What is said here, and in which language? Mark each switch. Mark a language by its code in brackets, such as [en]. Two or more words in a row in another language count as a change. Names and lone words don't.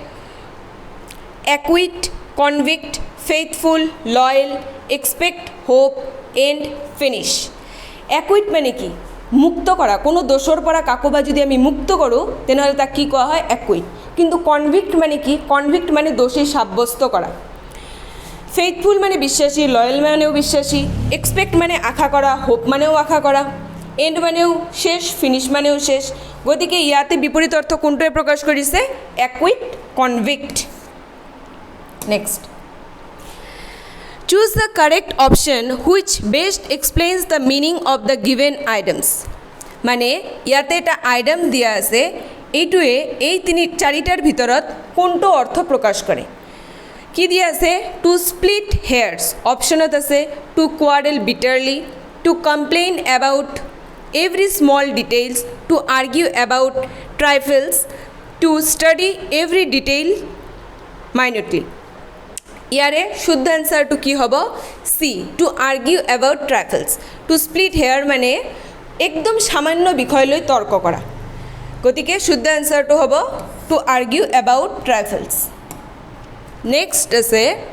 [en] acquit convict faithful loyal expect hope end finish acquit [as] মানে কি মুক্ত কৰা কোনো দোষৰ পৰা কাকোবা যদি আমি মুক্ত কৰোঁ তেনেহ'লে তাক কি কোৱা হয় একুইট কিন্তু কনভিক্ট মানে কি কনভিক্ট মানে দোষী সাব্যস্ত কৰা ফেইথফুল মানে বিশ্বাসী লয়েল মানেও বিশ্বাসী এক্সপেক্ট মানে আশা কৰা হোপ মানেও আশা কৰা এণ্ড মানেও শেষ ফিনিশ মানেও শেষ গতিকে ইয়াতে বিপৰীত অৰ্থ কোনটোৱে প্ৰকাশ কৰিছে [en] acquit convict next choose the correct option which best explains the meaning of the given items [as] মানে ইয়াতে এটা আইটেম দিয়া আছে এইটোৱে এই চাৰিটাৰ ভিতৰত কোনটো অৰ্থ প্ৰকাশ কৰে কি দিয়া আছে [en] to split hairs [as] অপশ্যনত আছে [en] to quarrel bitterly to complain about every small details to argue about trifles to study every detail minutely [as] ইয়াৰে শুদ্ধ এনচাৰটো কি হ'ব [en] চি to argue about trifles to split hair [as] মানে একদম সামান্য বিষয় লৈ তৰ্ক কৰা গতিকে শুদ্ধ এনচাৰটো হ'ব [en] to argue about trifles [as] নেক্সট আছে